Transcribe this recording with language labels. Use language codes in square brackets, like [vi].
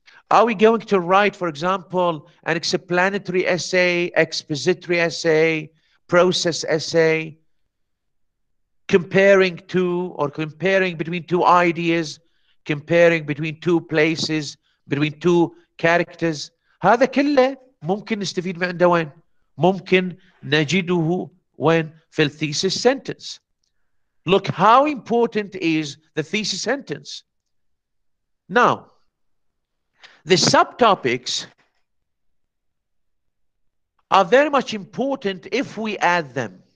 [en] Are we going to write, for example, an explanatory essay, expository essay, process essay, comparing between two ideas, comparing between two places, between two characters. [ar] هذا كله ممكن نستفيد من عنده وين؟ ممكن نجده وين؟ في الثيسس sentence. [en] Look how important is the thesis sentence. Now, the subtopics are very much important if we add them.